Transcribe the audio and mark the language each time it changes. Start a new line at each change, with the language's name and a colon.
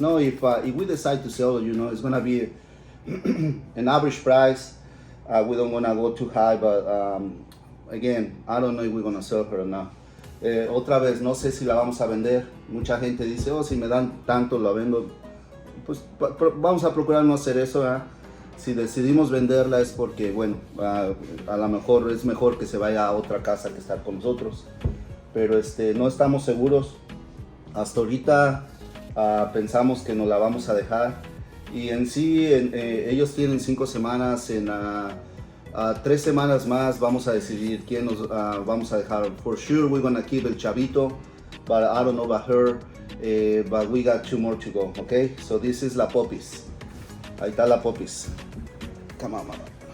English: No, if we decide to sell it, you know, it's gonna be an average price. We don't wanna go too high, but again, I don't know if we're gonna sell her or not.
Spanish: Otra vez, no sé si la vamos a vender. Mucha gente dice, oh, si me dan tanto la vendo. Pues vamos a procurar no hacer eso, ¿eh? Si decidimos venderla es porque, bueno, a lo mejor es mejor que se vaya a otra casa que estar con nosotros. Pero no estamos seguros. Hasta ahorita pensamos que nos la vamos a dejar. Y en sí, ellos tienen 5 semanas. En 3 semanas más vamos a decidir quién nos vamos a dejar.
English: For sure, we're gonna keep el chavito, but I don't know about her. But we got 2 more to go, okay? So this is la Puppies.
Spanish: Ahí está la Puppies.
English: Come on, mama.